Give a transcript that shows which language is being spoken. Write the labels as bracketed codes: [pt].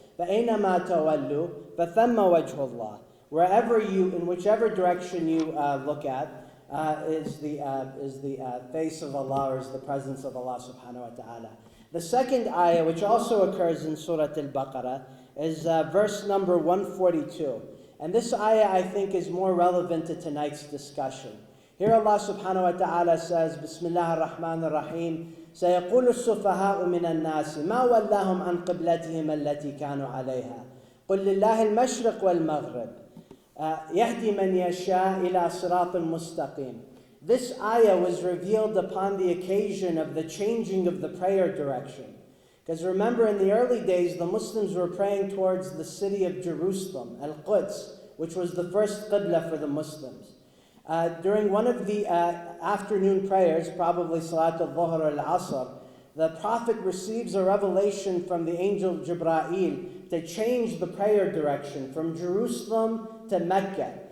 [ar] فَأَيْنَمَا تَوَلُّوا فَثَمَّ وَجْهُ اللَّهِ, [en] wherever you, in whichever direction you look at, is the face of Allah, or is the presence of Allah subhanahu wa ta'ala. The second ayah, which also occurs in Surah Al-Baqarah, is verse number 142. And this ayah, I think, is more relevant to tonight's discussion. Here Allah subhanahu wa ta'ala says, Bismillah ar-Rahman ar-Rahim, [ar] سيقول السفهاء من الناس ما ولاهم عن قبلتهم التي كانوا عليها قل لله المشرق والمغرب يهدي من يشاء إلى صراط مستقيم. [en] This ayah was revealed upon the occasion of the changing of the prayer direction. Because remember, in the early days, the Muslims were praying towards the city of Jerusalem, Al-Quds, which was the first qibla for the Muslims. During one of the afternoon prayers, probably Salat al-Dhuhr or al-Asr, the Prophet receives a revelation from the angel Jibreel to change the prayer direction from Jerusalem to Mecca.